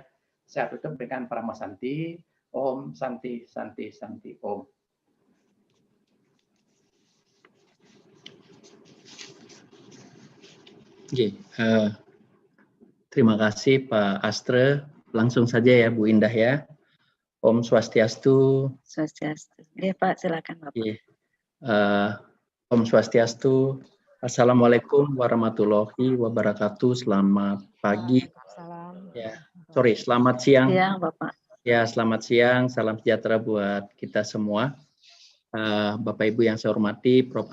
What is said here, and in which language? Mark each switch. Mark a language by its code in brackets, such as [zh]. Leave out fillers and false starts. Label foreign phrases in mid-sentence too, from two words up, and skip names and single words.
[id] Saya tutup dengan Parama Santi. [sa] Om Santi Santi Santi Om. [id] Oke, terima kasih Pak Astre. Langsung saja ya Bu Indah ya. [sa] Om Swastiastu. [id] Swastiastu. Ya Pak, silakan Bapak. Oke. [sa] Om Swastiastu. [ar] السلام عليكم ورحمة الله وبركاته. [id] Selamat pagi. Ya, selamat siang. Siang Bapak. Ya, selamat siang. Salam sejahtera buat kita semua. Bapak Ibu yang saya hormati, Prof.